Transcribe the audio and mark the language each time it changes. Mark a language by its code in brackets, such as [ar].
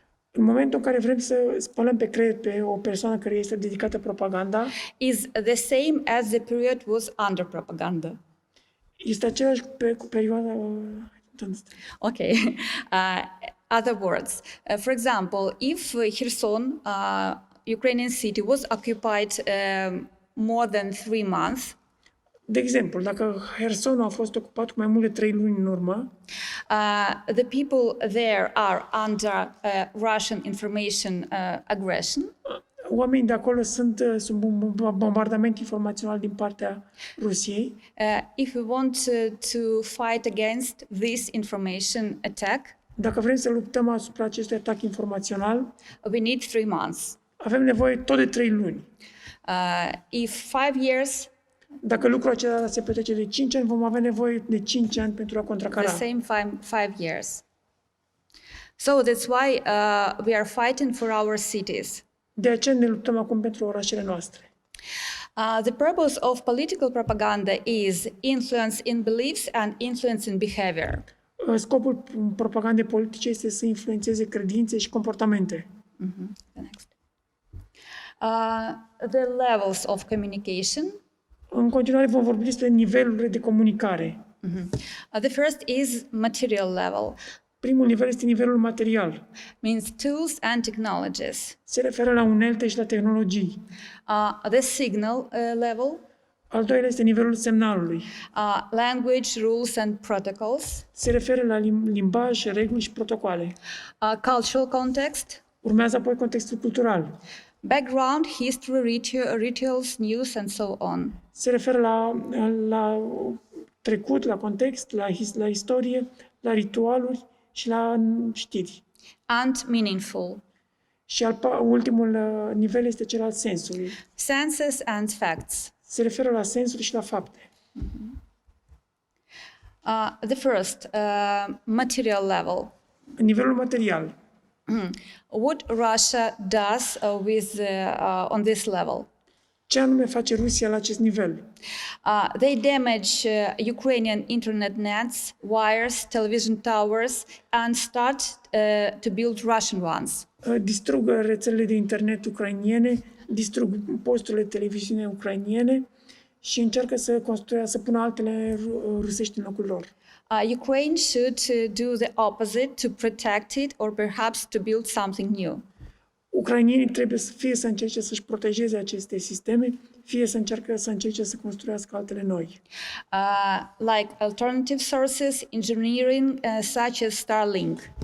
[ro] În momentul în care vrem să spălăm pe creier pe o persoană care este dedicată propaganda, [en] Is the same as the period was under propaganda. [ro] este aceeași cu perioada... [en] Okay. Other words, for example, if Kherson, Ukrainian city, was occupied more than 3 months. [ro] De exemplu, dacă Hersonul a fost ocupat cu mai mult de 3 luni în urmă, [en] the people there are under Russian information aggression. [ro] Oamenii de acolo sunt sub un bombardament informațional din partea Rusiei. [en] If we want to fight against this information attack, [ro] dacă vrem să luptăm asupra acestui atac informațional, [en] we need 3 months. [ro] Avem nevoie tot de 3 luni. [en] If 5 years, [ro] dacă lucrul acela se petrece de 5 ani, vom avea nevoie de 5 ani pentru a contracara. [en] the same 5 years. So that's why we are fighting for our cities. [ro] De aceea ne luptăm acum pentru orașele noastre. [en] The purpose of political propaganda is influence in beliefs and influence in behavior. [ro] Scopul propagandei politice este să influențeze credințe și comportamente. [en] The next. The levels of communication. [ro] În continuare vom vorbi despre nivelurile de comunicare. [en] The first is material level. [ro] Primul nivel este nivelul material. [en] Means tools and technologies. [ro] Se referă la unelte și la tehnologii. [en] The signal level. [ro] Al doilea este nivelul semnalului. [en] Language, rules and protocols. [ro] Se referă la limbaj, reguli și protocoale. [en] Cultural context. [ro] Urmează apoi contextul cultural. [en] Background, history, rituals, news and so on. [ro] Se referă la trecut, la context, la istorie, la ritualuri și la știri. [en] And meaningful. [ro] Și ultimul nivel este cel al sensului. [en] Senses and facts. [ro] Se referă la sensuri și la fapte. [en] The first, material level. [ro] Nivelul material. [en] What Russia does on this level? [ro] Ce anume face Rusia la acest nivel? [en] They damage Ukrainian internet nets, wires, television towers, and start to build Russian ones. [ro] Distrug rețelele de internet ucrainiene, distrug posturile de televiziune ucrainiene și încearcă să pună altele rusești în locul lor. [en] Ukraine should do the opposite to protect it or perhaps to build something new. [ro] Ucrainienii trebuie fie să încerce să-și protejeze aceste sisteme, fie să încerce să construiască altele noi. [en] Like alternative sources, engineering, such as Starlink.